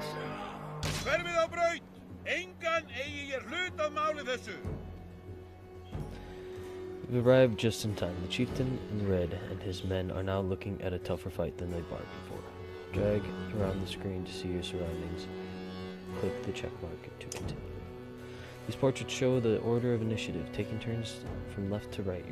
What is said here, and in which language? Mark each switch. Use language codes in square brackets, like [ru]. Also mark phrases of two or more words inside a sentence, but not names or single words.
[is] Hverfið á braut! Engan eigi ég hlut að máli þessu! [en] We've arrived just in time. The chieftain in red and his men are now looking at a tougher fight than they bargained for. Drag around the screen to see your surroundings. Click the check mark to continue. These portraits show the order of initiative, taking turns from left to right.